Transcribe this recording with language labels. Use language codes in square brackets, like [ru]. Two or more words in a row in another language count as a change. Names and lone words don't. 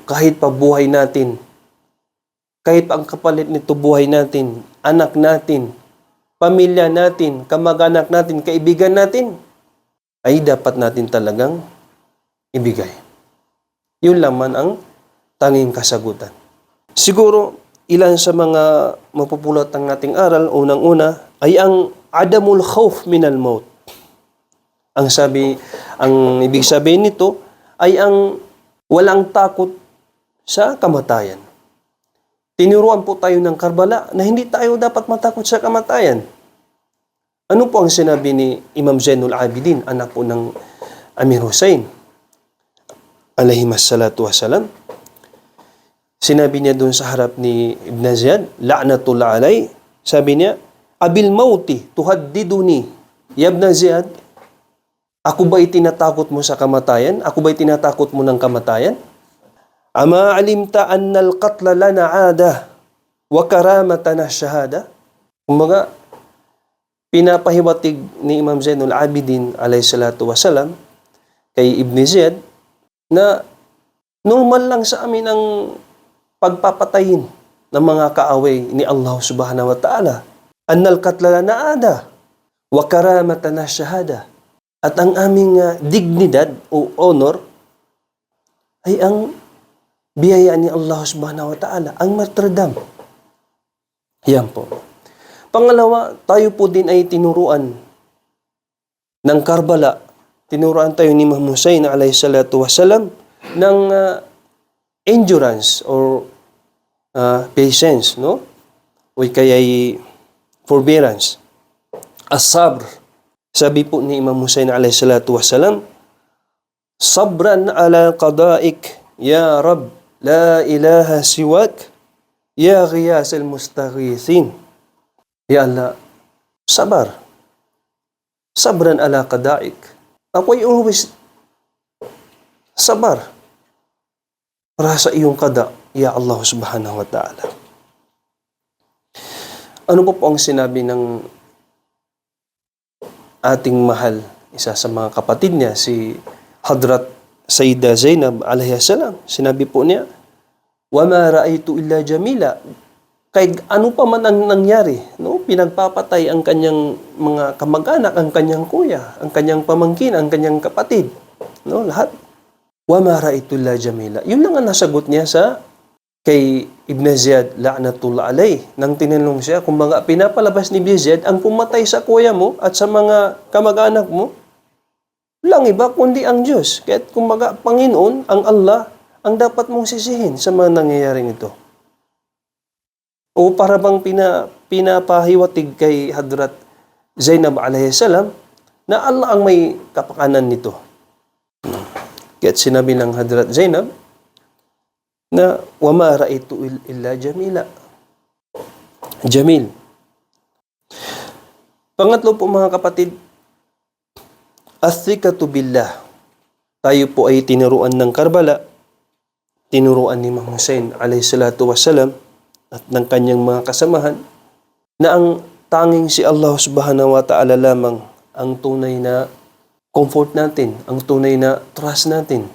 [tl] Kahit pa buhay natin, kahit pa ang kapalit nito buhay natin, anak natin, pamilya natin, kamag-anak natin, kaibigan natin, ay dapat natin talagang ibigay. Yun lamang ang tanging kasagutan. Siguro, ilan sa mga mapupulot ang nating aral, unang-una, ay ang [ar] عدم الخوف من الموت. [tl] Ang ibig sabihin nito ay ang walang takot sa kamatayan. Tinuruan po tayo ng Karbala na hindi tayo dapat matakot sa kamatayan. Ano po ang sinabi ni Imam Zainul Abidin, anak po ng Amir Hussein, [ar] عليهم الصلاة والسلام? [tl] Sinabi niya doon sa harap ni Ibn Ziyad, [ar] لعنة الله عليه, [tl] sabi niya, [ar] أبالموت تهددني يا ابن زياد, [tl] ako ba'y tinatakot mo sa kamatayan? Ako ba'y tinatakot mo ng kamatayan? [ar] أما علمت أن القتل لنا عادة وكرامتنا الشهادة? [tl] Kumbaga, pinapahiwatig ni Imam Zainul Abidin [ar] عليه الصلاة والسلام [tl] kay Ibn Ziyad na normal lang sa amin ang pagpapatayin ng mga kaaway ni Allah [ar] سبحانه وتعالى. أن القتل لنا عادة وكرامتنا الشهادة. [tl] At ang aming dignidad o honor ay ang biyaya ni Allah [ar] سبحانه وتعالى, [tl] ang martyrdom. Yan po. Pangalawa, tayo po din ay tinuruan ng Karbala. Tinuruan tayo ni Imam Hussein [ar] عليه الصلاة والسلام [tl] ng [en] endurance or patience, [tl] no? O kaya'y forbearance. As-sabr. Sabi po ni Imam Hussein [ar] عليه الصلاة والسلام صبرا على قضائك يا رب لا إله سواك يا غياث المستغيثين. يا الله صبر صبرا على قضائك. [tl] Ako'y always sabar para sa iyong qada, [ar] يا الله سبحانه وتعالى. [tl] Ano po ang sinabi ng ating mahal, isa sa mga kapatid niya, si Hadrat Sayyidah Zainab alaihissalam? Sinabi po niya, [ar] وَمَا رَأَيْتُ إِلَّا جَمِيلًا. [tl] Kahit ano pa man ang nangyari, no? Pinagpapatay ang kanyang mga kamag-anak, ang kanyang kuya, ang kanyang pamangkin, ang kanyang kapatid, no? Lahat. [ar] وَمَا رَأَيْتُ إِلَّا جَمِيلًا. [tl] Yun lang ang nasagot niya kay Ibn Ziyad [ar] لعنة الله عليه. [tl] Nang tinanong siya, kumbaga pinapalabas ni Ibn Ziyad, ang pumatay sa kuya mo at sa mga kamag-anak mo, lang iba kundi ang Diyos. Kaya kumbaga, Panginoon, ang Allah, ang dapat mong sisihin sa mga nangyayaring ito. O para bang pinapahiwatig kay Hadrat Zainab alaihissalam na Allah ang may kapakanan nito. Kaya sinabi ng Hadrat Zainab, na [ar] وما رأيت إلا جميلا. [tl] Jamil. Pangatlo po mga kapatid, [ar] الثقة بالله. [tl] Tayo po ay tinuruan ng Karbala, tinuruan ni Imam Hussein [ar] عليه الصلاة والسلام [tl] at ng kanyang mga kasamahan na ang tanging si Allah [ar] سبحانه وتعالى [tl] lamang ang tunay na comfort natin, ang tunay na trust natin.